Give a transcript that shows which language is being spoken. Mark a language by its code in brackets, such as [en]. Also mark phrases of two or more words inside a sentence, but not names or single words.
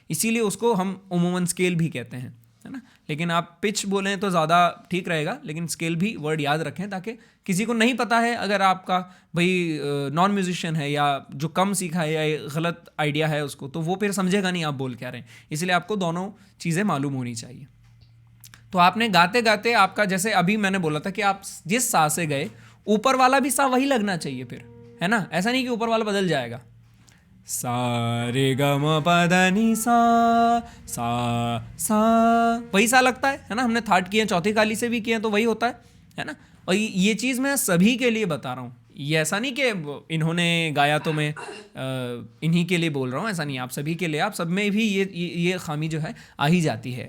[hi] इसीलिए उसको हम उमूमन स्केल भी कहते हैं, है ना। लेकिन आप पिच बोलें तो ज़्यादा ठीक रहेगा, लेकिन स्केल भी वर्ड याद रखें ताकि किसी को नहीं पता है, अगर आपका भाई [en] non musician [hi] है या जो कम सीखा है या गलत आइडिया है उसको, तो वो फिर समझेगा नहीं आप बोल क्या रहे हैं। इसलिए आपको दोनों चीज़ें मालूम होनी चाहिए। तो आपने गाते गाते आपका, जैसे अभी मैंने बोला था कि आप जिस सा से गए, ऊपर वाला भी सा वही लगना चाहिए फिर, है ना। ऐसा नहीं कि ऊपर वाला बदल जाएगा। सा रे ग म प ध नि सा, सा वही सा लगता है ना। हमने थाट किए, चौथी काली से भी किए तो वही होता है ना। और ये चीज़ मैं सभी के लिए बता रहा हूँ, ये ऐसा नहीं कि इन्होंने गाया तो मैं इन्हीं के लिए बोल रहा हूँ, ऐसा नहीं। आप सभी के लिए, आप सब में भी ये खामी जो है आ ही जाती है।